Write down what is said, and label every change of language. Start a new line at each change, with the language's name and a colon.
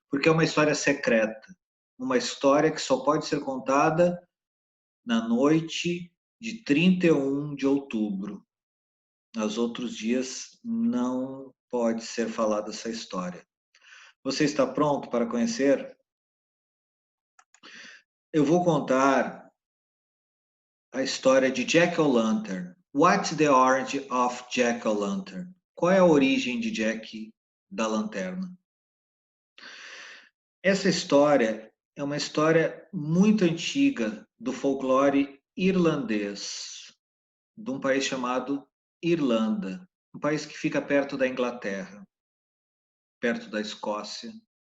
Portuguese: Porque é uma história secreta. Uma história que só pode ser contada na noite de 31 de outubro. Nos outros dias não pode ser falada essa história. Você está pronto para conhecer? Eu vou contar a história de Jack-o'-lantern.
English: What's the origin of Jack-o'-lantern?
Portuguese: Qual é a origem de Jack da Lanterna? Essa história é uma história muito antiga do folclore irlandês, de um país chamado Irlanda, um país que fica perto da Inglaterra, perto da Escócia.